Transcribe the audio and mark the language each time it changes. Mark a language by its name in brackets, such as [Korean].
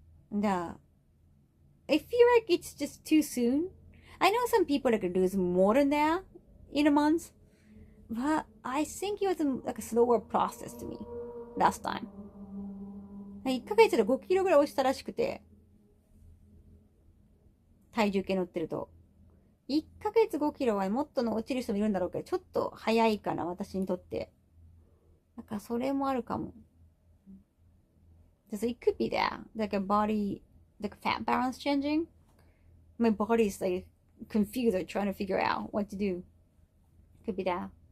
[English] And I feel like it's just too soon. I know some people like lose more than that in a month, but I think it was like a slower process to me last time. [Japanese] 1ヶ月で5キロぐらい落ちたらしくて、体重計乗ってると。 1ヶ月5キロはもっとの落ちる人もいるんだろうけど、ちょっと早いかな、私にとって。なんかそれもあるかも。 [English] So it could be that, like a body, like fat balance changing. My body's like confused or trying to figure out what to do. Could be that.